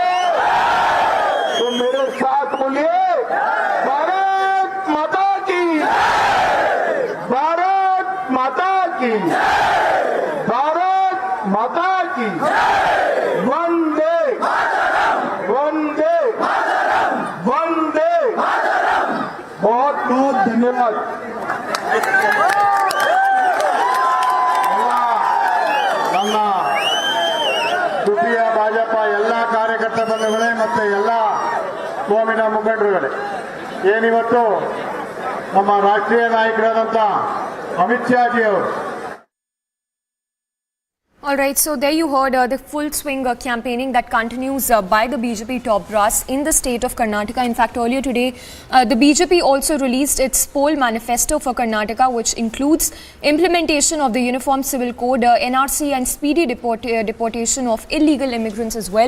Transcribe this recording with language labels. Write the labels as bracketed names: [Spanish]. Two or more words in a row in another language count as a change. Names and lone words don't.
[Hindi] तो मेरे साथ बोलिए, भारत माता की, भारत माता की, भारत माता की, वंदे वंदे वंदे। बहुत बहुत धन्यवाद। [Kannada] ತುಟಿಯ ಭಾಜಪ ಎಲ್ಲ ಕಾರ್ಯಕರ್ತ ಬಂಧುಗಳೇ ಮತ್ತು ಎಲ್ಲ ಕೋಮಿನ ಮುಖಂಡರುಗಳೇ, ಏನಿವತ್ತು ನಮ್ಮ ರಾಷ್ಟ್ರೀಯ ನಾಯಕರಾದಂಥ ಅಮಿತ್ ಶಾ ಜಿ ಅವರು [English] All right, so there you heard the full swing campaigning that continues by the BJP top brass in the state of Karnataka. In fact, earlier today, the BJP also released its poll manifesto for Karnataka, which includes implementation of the Uniform Civil Code, NRC and speedy deportation of illegal immigrants as well.